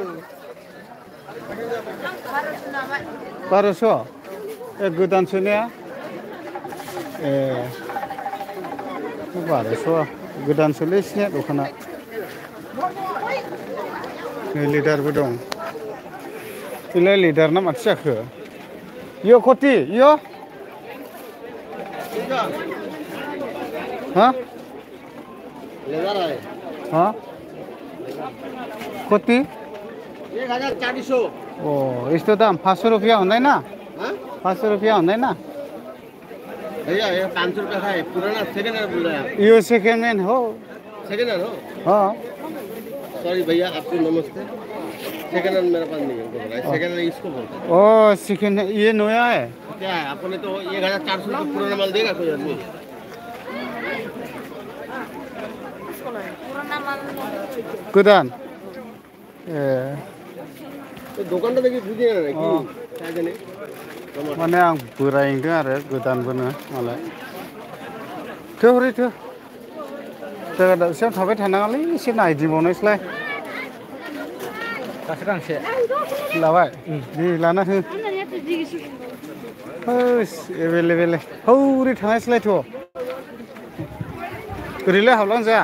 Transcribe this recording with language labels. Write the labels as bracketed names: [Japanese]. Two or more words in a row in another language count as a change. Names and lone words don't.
[Bodo] 1200 ए गोदानसो ने ए 1200 गोदानसोलै सिने दखाना नै लिडारबो दं बेलाय लिडार ना माथो जाखो इयो कति इयो हा हाँ कति 1400 [Nepali] ओ यस्तो दाम 500 रुपया हुँदैन 500 रुपया हुँदैन [Hindi] भैया ये 500 रुपया है पुराना [English] second hand [Hindi] बोल रहे हैं [Nepali] यो [English] second hand [Nepali] हो [English] second hand [Nepali] हो [Hindi] हाँ सॉरी भैया आपको नमस्ते [English] second hand [Hindi] मेरे पास नहीं है [English] second hand [Hindi] इसको बोलते हैं ओ सेकेन्ड ये नया है क्या है आपने तो 1400 रुपये पुराना माल देगा कोई आदमी [Bodo] गोदान ए [Hindi] तो दुकान तो देखिए बुझे ना कि क्या जाने [Bodo] माने आं बोरायदों आरो गोदानबोनो मालाय थौरै जायगा दाबसेयाव थाबाय थानाङालै एसे नायदिंबावनोसैलाय दासो गांसे लाबाय दे लाना हो होस एभेलेबेल हौरै थांनायसैलायथ' ओरैलाय हाबलांजाया